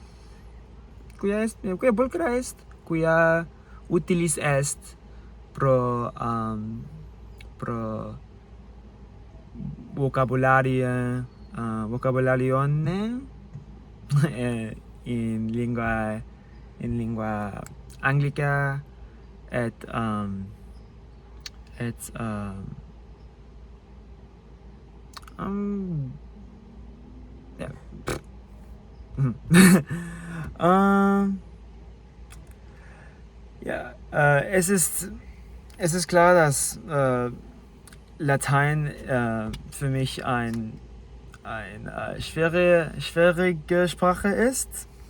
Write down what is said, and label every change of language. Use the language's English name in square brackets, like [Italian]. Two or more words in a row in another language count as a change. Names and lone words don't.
[Latin] pulcra est, quia utilis est pro vocabularione in lingua anglica et Ja. [German] Ja, es ist klar, dass Latein für mich eine schwierige Sprache ist.